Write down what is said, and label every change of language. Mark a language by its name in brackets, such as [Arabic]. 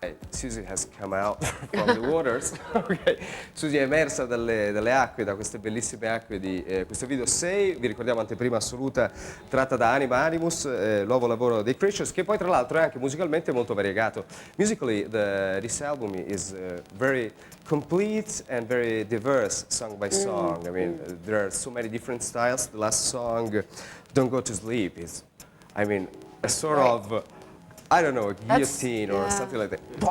[English] Siouxsie has come out from the waters. Ok. [Italian] Siouxsie è emersa dalle acque, da queste bellissime acque di questo video 6, vi ricordiamo anteprima assoluta, tratta da Anima Animus, nuovo lavoro dei Creatures, che poi tra l'altro è anche musicalmente molto variegato. [English] Musically, this album is very complete and very diverse song by song. I mean, there are so many different styles. The last song, Don't Go to Sleep, is, I mean, a sort of, I don't know, a guillotine or something like that.